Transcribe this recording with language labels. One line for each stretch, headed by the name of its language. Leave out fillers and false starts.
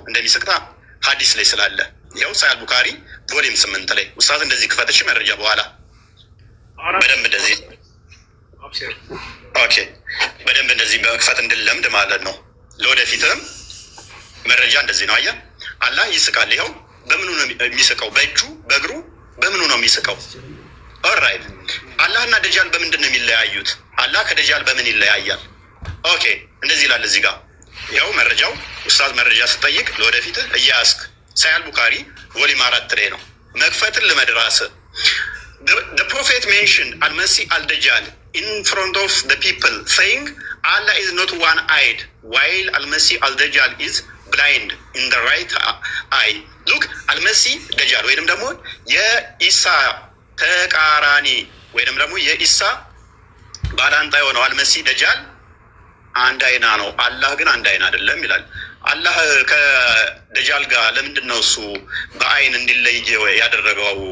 Amharic: እንደሚስቅታ ሀዲስ ላይ ስላለ ያው ሳይል ቡካሪ ቮሊዩም 8 ላይ ኡስታዝ እንደዚህ ክፈተሽ መረጃ በኋላ በደንብ እንደዚህ ኦኬ በደንብ እንደዚህ በክፈት እንድለምድ ማለት ነው። ለወደፊትም መረጃ እንደዚህ ነው። አየህ አላህ ይስቃል። ይኸው በምኑ ነው የሚስቀው? በእጁ በእግሩ የሚስቀው? ኦልራይት አላህና ደጃል በምንድን ነው የሚለያዩት? አላህ ከደጃል በምን ይለያያል?
English: ኦኬ እንደዚህ ይላል እዚህ ጋር ያው መረጃው ኡስታዝ መረጃ ስጠይቅ ለወደፊት እያስክ ሳያል ቡካሪ ቮሊም 4 ላይ ነው መክፈትን ለመድራስ the prophet mentioned al-Masih al-Dajjal in front of the people saying Allah is not one-eyed while al-Masih al-Dajjal is blind in the right eye.
Amharic: look al-Masih Dajjal ወይንም ደግሞ የኢሳ ተቃራኒ ወይንም ደግሞ የኢሳ ባላንጣ የሆነው አልመሲህ ደጃል አንድ አይና ነው፣ አላህ ግን አንድ አይና አይደለም ይላል። አላህ ከደጃል ጋር ለምንድን ነው እሱ በአይን እንዲለይ ያደረገው?